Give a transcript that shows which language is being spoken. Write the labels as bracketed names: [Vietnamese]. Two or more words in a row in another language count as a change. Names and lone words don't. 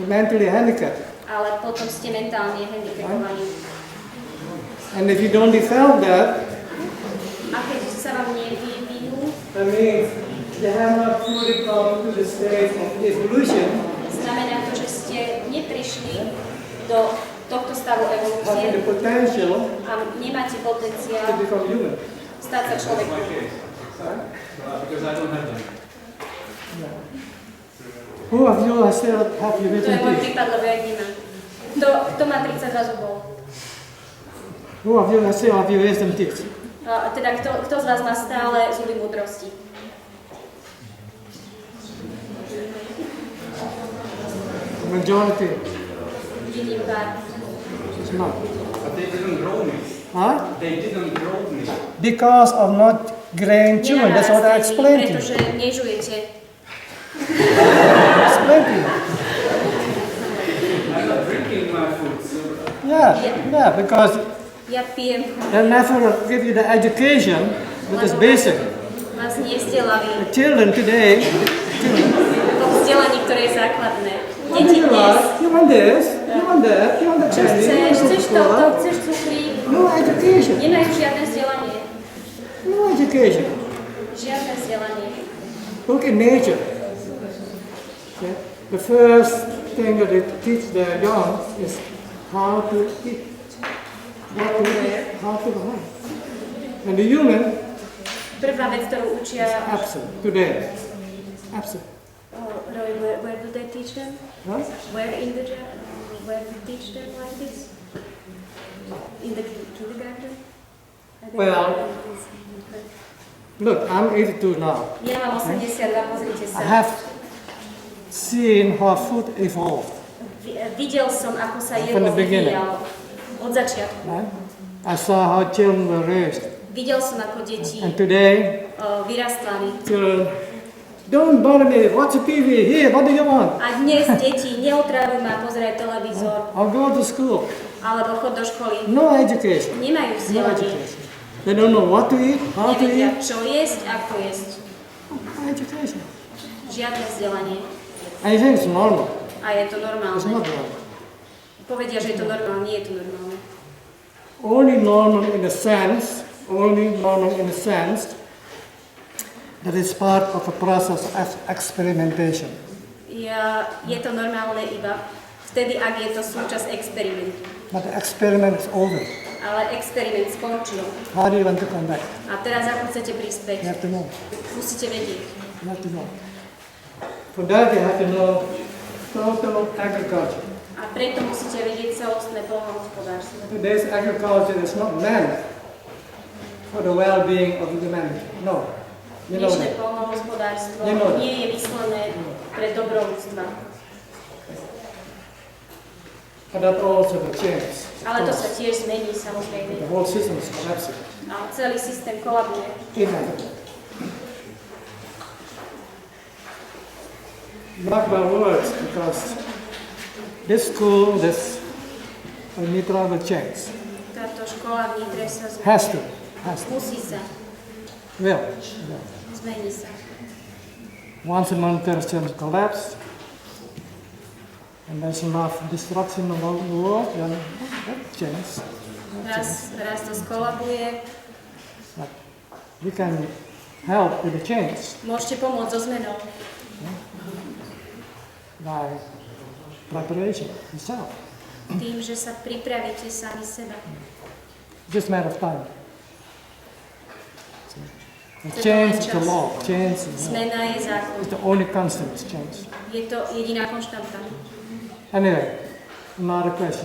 [English] Mentally handicapped. [Slovak] Ale potom ste mentálne handicapovaní. [English] And if you don't develop that, [Slovak] A keď sa vám nevyvinú, [English] that means you have not fully come to the stage of evolution, [Slovak] znamená to, že ste neprišli do tohto stavu [English] having the [Slovak] evolúcie [English] potential [Slovak] a nemáte [English] to [Slovak] potenciál [English] become human. [Slovak] stať sa človekom. [English] Because I don't have them. Who of you has still have your [Slovak] To je [English] wisdom [Slovak] môj [English] teeth? [Slovak] prípad, lebo ja ich nemám. Kto má 32 zubov? [English] Who of you has still have your wisdom teeth? [Slovak] Teda kto z vás má stále zuby múdrosti? [English] Majority. [Slovak] Vidím pár. [English] It's not. But they didn't grow me. Huh? They didn't grow me. Because of not grain chewing. That's what I explained to [Slovak] Pretože [English] you. [Slovak] nežujete. [English] Explain to you. I'm not drinking my food, so Yeah, because [Slovak] Ja pijem, [English] they never give you the education that is basic. [Slovak] vás nevzdelaví [English] The children today, [Slovak] to vzdelaní, ktoré je základné. [English] what do [Slovak] Deti [English] you [Slovak] dnes, [English] like? You want this? You want that? You want the [Slovak] čo [English] candy? [Slovak] chceš, [English] You want [Slovak] chceš [English] the [Slovak] toto, [English] cola? [Slovak] chceš cukrík, [English] No education. [Slovak] nemajú žiadne vzdelanie. [English] No education. [Slovak] Žiadne vzdelanie. [English] Look at nature. Okay? The first thing that they teach their young is how to eat. How to behave. And the human [Slovak] Prvá vec, ktorú učia, [English] absent today. Absent. Roy, where do they teach them? Huh? Where in the where do they teach them like this? In the kindergarten? Well, look, I'm 82 now. [Slovak] Ja mám 82, pozrite [English] I [Slovak] sa. [English] have seen how food evolved. [Slovak] Videl som, ako sa [English] From [Slovak] jedlo [English] the beginning. [Slovak] vyvíjalo od začiatku. [English] Right? I saw how children were raised. [Slovak] Videl som, ako deti [English] And today, [Slovak] vyrastali. [English] children, don't bother me, watch the TV, here, what do you want? [Slovak] A dnes deti neotrávujú ma pozerať televízor [English] I'll go to school. [Slovak] alebo chod do školy. [English] No education. [Slovak] Nemajú [English] No [Slovak] vzdelanie. [English] education. They don't know what to eat, how to [Slovak] Nevedia, [English] eat. [Slovak] čo jesť, ako jesť. [English] No education. [Slovak] Žiadne vzdelanie. [English] And you think it's normal. [Slovak] A je to [English] It's [Slovak] normálne. [English] not normal. [Slovak] Povedia, že je to normálne, nie je to normálne. [English] Only normal in a sense that is part of a process of experimentation. [Slovak] Je to normálne iba vtedy, ak je to súčasť experimentu. [English] But the experiment is over. [Slovak] Ale experiment skončil. [English] How do you want to come back? [Slovak] A teraz ako chcete [English] You [Slovak] prispäť? [English] have to know. [Slovak] Musíte vedieť. [English] You have to know. For that you have to know total agriculture. [Slovak] A preto musíte vedieť celostné poľnohospodárstvo. [English] Today's agriculture is not meant for the well-being of humanity. No. You know [Slovak] Dnešné [English] that. [Slovak] poľnohospodárstvo [English] You know that. [Slovak] nie je myslené pre dobro ľudstva. [English] But that also will change. [Slovak] Ale to sa tiež zmení, samozrejme. [English] The whole system is collapsing. [Slovak] A celý systém kolabuje. [English] Inevitable. Mark my words, because this school, this Mitra will change. [Slovak] Táto škola v Nitre sa [English] Has to. [Slovak] musí sa, [English] Will. [Slovak] zmení sa. [English] Once a monetary system collapse, and there's enough destruction around the world, then that change. [Slovak] Raz to skolabuje, [English] But we can help with the change [Slovak] môžete pomôcť so zmenou. [English] by preparation itself. [Slovak] Tým, že sa pripravíte sami seba. [English] Just a matter of time. Change is the law. Change is [Slovak] Zmena je zákon. [English] the only constant. Change. [Slovak] Je to jediná konštanta. [English] Anyway, another question.